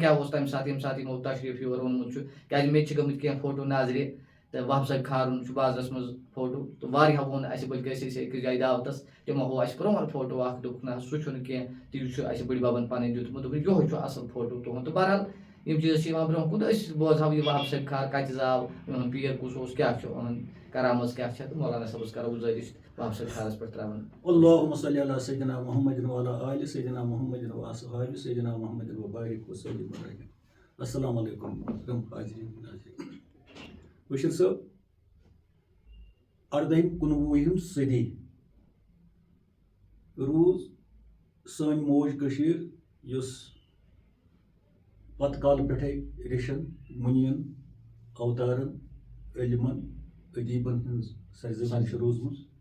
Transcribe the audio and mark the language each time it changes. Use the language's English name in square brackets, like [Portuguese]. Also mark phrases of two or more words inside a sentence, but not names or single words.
[Kashmiri] کیاہ اوس تمہِ ساتہٕ ییٚمہِ ساتہٕ یِمو تشریٖف یور اوٚنمُت چھُ کیازِ مےٚ تہِ چھِ گٔمٕتۍ کینٛہہ فوٹو نظرِ تہٕ وہاب صٲبہِ خارُن چھُ بازرس منٛز فوٹو تہٕ واریاہو ووٚن اَسہِ بٔلکہِ أسۍ ٲسۍ أکِس جایہِ دعوتس تِمو ہوو اَسہِ پرون فوٹو اکھ دوٚپُکھ نہ سُہ چھُنہٕ کینٛہہ تہِ چھُ اَسہِ بٔڈِ ببن پنٕنۍ دیُتمُت دوٚپُکھ یِہوے چھُ اصل فوٹو تُہُنٛد تہٕ بہرحال یِم چیٖز چھِ یِوان برونٛہہ کُن تہٕ أسۍ بوزہاو یہِ وہاب صٲبہِ خار کتہِ زاو یِہُنٛد پیٖر کُس اوس کیاہ چھُ یِہُنٛد کرامژ کیاہ چھےٚ تہٕ مولانا صٲبس کرو گُزٲرِش وہاب صٲبہِ خارس پٮ۪ٹھ تراوان [Arabic] اللهم صل علی سیدنا محمد وعلی آل سیدنا محمد واصحاب سیدنا محمد وبارک وسلم السلام علیکم حاضریٖن بشیر صٲب [Kashmiri] 18 صدی روٗز سٲنۍ موج کٔشیٖر یُس پتہٕ کالہٕ پٮ۪ٹھے ریشن مُنیٖن اوتارن علمن ادیٖبن ہٕنٛز سرزمین چھِ روٗزمٕژ